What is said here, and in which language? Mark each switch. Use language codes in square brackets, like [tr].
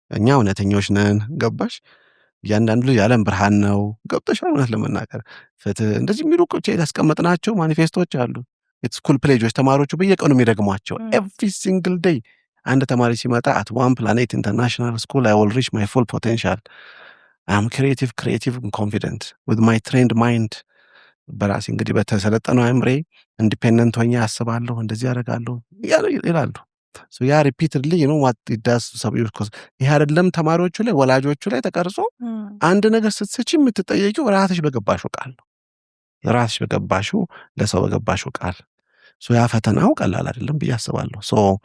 [am] እኛ እውነተኞች ነን። ገባሽ? እያንዳንዱ ልጅ የዓለም ብርሃን ነው። ገብተሻል? እውነት ለመናገር ፍትህ እንደዚህ የሚሉ ቁጭ ያስቀመጥናቸው ማኒፌስቶች አሉ። ስኩል ፕሌጆች ተማሪዎቹ በየቀኑ የሚደግሟቸው [en] every single day [am] አንድ ተማሪ ሲመጣ [en] at one planet international school I will reach my full potential. I am creative and confident with my trained mind. [am] በራሴ እንግዲህ በተሰለጠነው አእምሬ ኢንዲፔንደንት ሆኜ አስባለሁ እንደዚህ ያደርጋለሁ ይላሉ። so ያ [en] repeatedly you know what it does [am] ሰብዩስ ኮስ ይሄ አይደለም ተማሪዎቹ ላይ ወላጆቹ ላይ ተቀርጾ አንድ ነገር ስትሰጪ የምትጠየቂው ራስሽ በገባሽው ቃል ነው። ራስሽ በገባሽው ለሰው በገባሽው ቃል so ያ ፈተናው ቀላል አይደለም ብዬ አስባለሁ። so